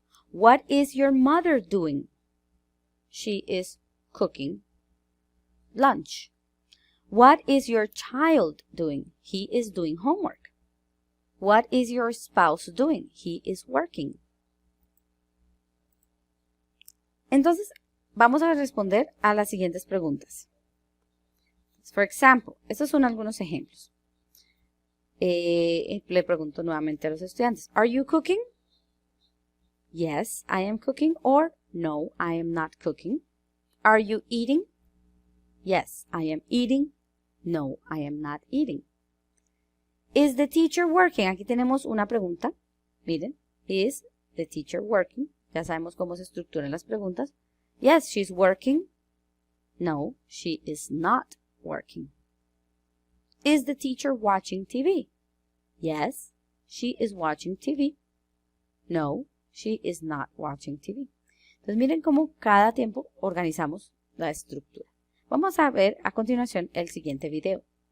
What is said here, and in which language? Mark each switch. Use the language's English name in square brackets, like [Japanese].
[English] What is your mother doing? She is cooking lunch. What is your child doing? He is doing homework. What is your spouse doing? He is working. [Spanish] Entonces, vamos a responder a las siguientes preguntas. [English] For example, [Spanish] estos son algunos ejemplos. Le pregunto nuevamente a los estudiantes. [English] Are you cooking? Yes, I am cooking. Or no, I am not cooking. Are you eating? Yes, I am eating. No, I am not eating. Is the teacher working? [Spanish] Aquí tenemos una pregunta. Miren, [English] is the teacher working? [Spanish] Ya sabemos cómo se estructuran las preguntas. [English] Yes, she's working. No, she is not working. Is the teacher watching TV? Yes, she is watching TV. No, she is not watching TV. [Spanish] Entonces miren cómo cada tiempo organizamos la estructura. Vamos a ver a continuación el siguiente video.